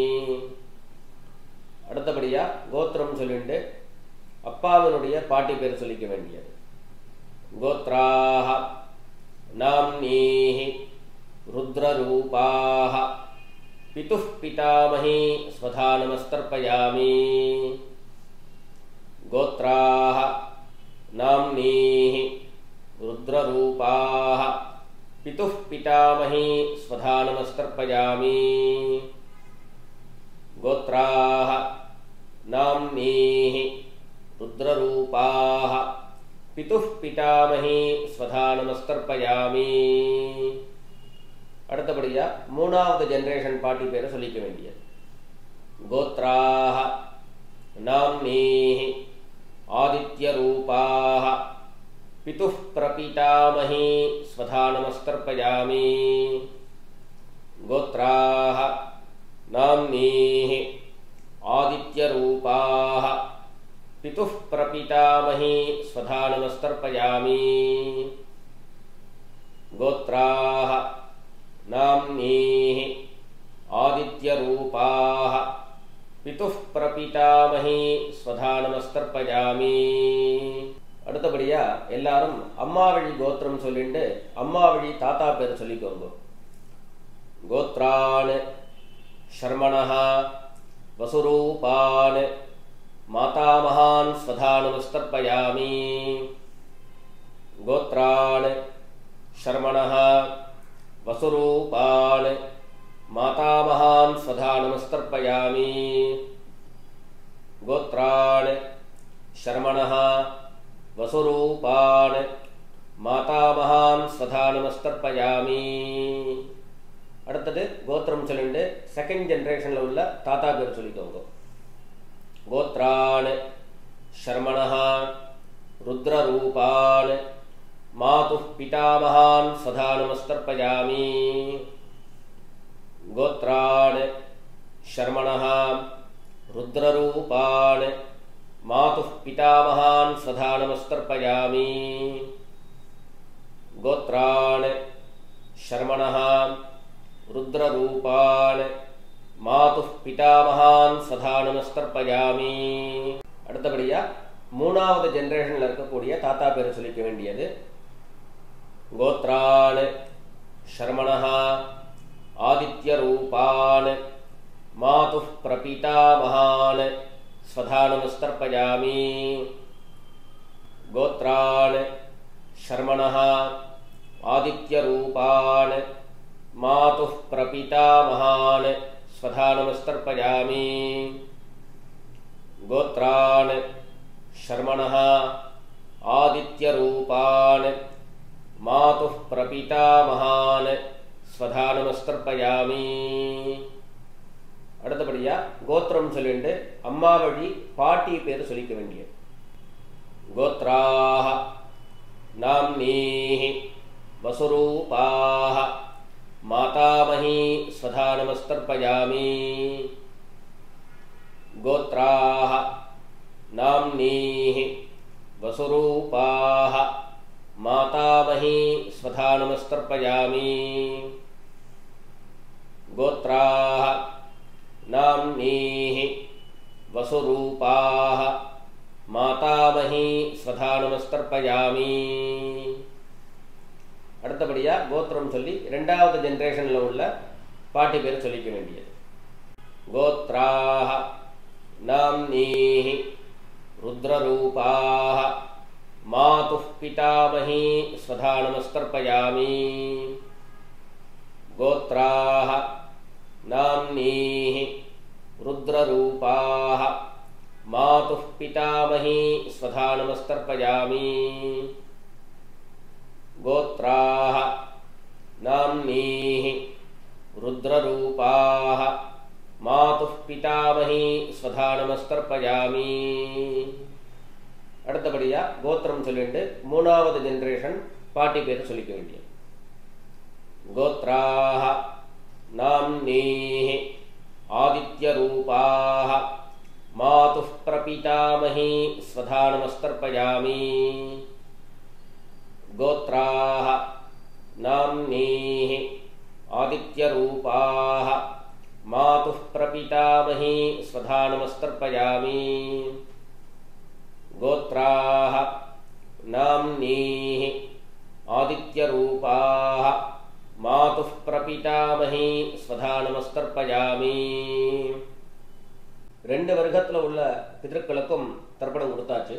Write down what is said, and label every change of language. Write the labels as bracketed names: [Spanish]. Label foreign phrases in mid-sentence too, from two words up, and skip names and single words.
[Tamil] அடுத்தபடியா கோத்திரம் சொல்லிட்டு அப்பாவினுடைய பாட்டி பேர் சொல்லிக்க வேண்டியது [Sanskrit] गोत्राः नाम्नीः रुद्ररूपाः पितुः पितामही स्वधा नमस्तर्पयामि गोत्राः नाम्नीः रुद्ररूपाः पितुः पितामही स्वधा नमस्तर्पयामि गोत्राः नाम्नीः रुद्ररूपाः पितुः पितामही स्वधा नमस्तर्पयामि [Tamil] அடுத்தபடியா மூணாவது ஜெனரேஷன் பாட்டி பேரை சொல்லிக்க வேண்டியது [Sanskrit] गोत्राः नाम्नीः आदित्यरूपाः पितुः प्रपितामही स्वधा नमस्तर्पयामि गोत्राः नाम्नीः आदित्यरूपाः पितुः प्रपितामही स्वधा नमस्तर्पयामि गोत्राः नाम्नीः आदित्यरूपाः पितुः प्रपितामही स्वधा नमस्तर्पयामि [Tamil] அடுத்தபடியா எல்லாரும் அம்மா வழி கோத்திரம் சொல்லிட்டு அம்மா வழி தாத்தா பேர் சொல்லிக்கோங்க [Sanskrit] கோத்ரான் शर्मणः वसुरूपान् मातामहान् स्वधा नमस्तर्पयामि गोत्रान् शर्मणः वसुरूपान् मातामहान् स्वधा नमस्तर्पयामि गोत्रान् शर्मणः वसुरूपान् मातामहान् स्वधा नमस्तर्पयामि [Tamil] அடுத்தது கோத்திரம் சொல்லிட்டு செகண்ட் ஜெனரேஷன்ல உள்ள தாத்தா பேர் சொல்லிக்கோங்க [Sanskrit] கோத்ரான் शर्मणः रुद्ररूपान् मातुः पितामहान् स्वधा नमस्तर्पयामि गोत्रान् शर्मणः रुद्ररूपान् मातुः पितामहान् स्वधा नमस्तर्पयामि गोत्रान् शर्मणः रुद्ररूपान् मातुः पितामहान् स्वधा नमस्तर्पयामि [Tamil] அடுத்தபடியா மூணாவது ஜெனரேஷன்ல இருக்கக்கூடிய தாத்தா பேர் சொல்லிக்க வேண்டியது [Sanskrit] கோத்ரான் शर्मणः आदित्यरूपान् मातुः प्रपितामहान् स्वधा नमस्तर्पयामि गोत्रान् शर्मणः आदित्यरूपान् मातुः प्रपितामहान् स्वधा नमस्तर्पयामि गोत्रान् शर्मणः आदित्यरूपान् मातुः प्रपितामहान् स्वधा नमस्तर्पयामि [Tamil] அடுத்தபடியா கோத்திரம் சொல்லிட்டு அம்மா வழி பாட்டி பேர் சொல்லிக்க வேண்டியது [Sanskrit] கோத்ராः नाम्नीः वसुरूपाः मातामही स्वधा नमस्तर्पयामि गोत्राः नाम्नीः वसुरूपाः मातामही स्वधा नमस्तर्पयामि गोत्राः नाम्नीः वसुरूपाः मातामही स्वधा नमस्तर्पयामि [Tamil] அடுத்தபடியா கோத்திரம் சொல்லி இரண்டாவது ஜெனரேஷன்ல உள்ள பாட்டி பேர் சொல்லிக்க வேண்டியது [Sanskrit] கோத்ராः नाम्नीः रुद्ररूपाः मातुः पितामही स्वधा नमस्तर्पयामि गोत्राः नाम्नीः रुद्ररूपाः मातुः पितामही स्वधा नमस्तर्पयामि गोत्राः नाम्नीः रुद्ररूपाः मातुः पितामही स्वधा नमस्तर्पयामि [Tamil] அடுத்தபடியா கோத்திரம் சொல்லிட்டு மூணாவது ஜெனரேஷன் பாட்டி பேர் சொல்லிக்க வேண்டியது [Sanskrit] கோத்ராः नाम्नीः आदित्यरूपाः मातुः प्रपितामही स्वधा नमस्तर्पयामि गोत्राः नाम्नीः आदित्यरूपाः मातुः प्रपितामही स्वधा नमस्तर्पयामि गोत्राः नाम्नीः आदित्यरूपाः मातुः प्रपितामही स्वधा नमस्तर्पयामि [Tamil] ரெண்டு வர்க்கத்துல உள்ள பித்ருக்களுக்கும் தர்ப்பணம் கொடுத்தாச்சு.